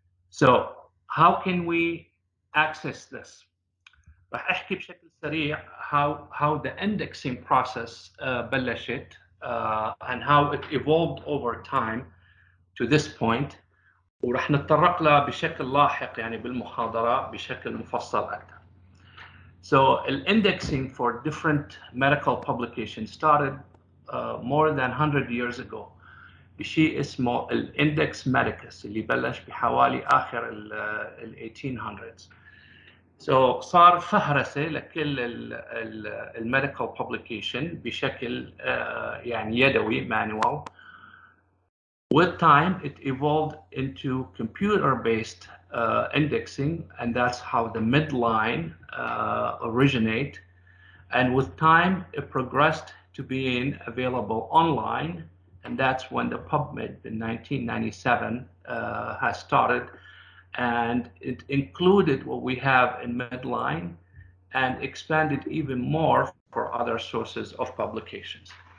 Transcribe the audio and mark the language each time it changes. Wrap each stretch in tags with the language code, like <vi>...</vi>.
<en>So how can we access this?</en> <ar>رح احكي بشكل سريع</ar> <en>how the indexing process</en> <ar>بلشت</ar> <en>and how it evolved over time to this point,</en> <ar>ورح نتطرق لها بشكل لاحق يعني بالمحاضرة بشكل مفصل أكثر.</ar> <en>So indexing for different medical publications started more than 100 years ago.</en> <ar>بشيء اسمه الاندكس ميديكس اللي بلش بحوالي آخر ال 1800s. So صار فهرسة لكل الميديكال publication بشكل يعني يدوي manual.</ar> <en>With time, it evolved into computer-based indexing, and that's how the midline originate. And with time, it progressed to being available online, and that's when the Pubmed in 1997 has started, and it included what we have in midline and expanded even more for other sources of publications.</en>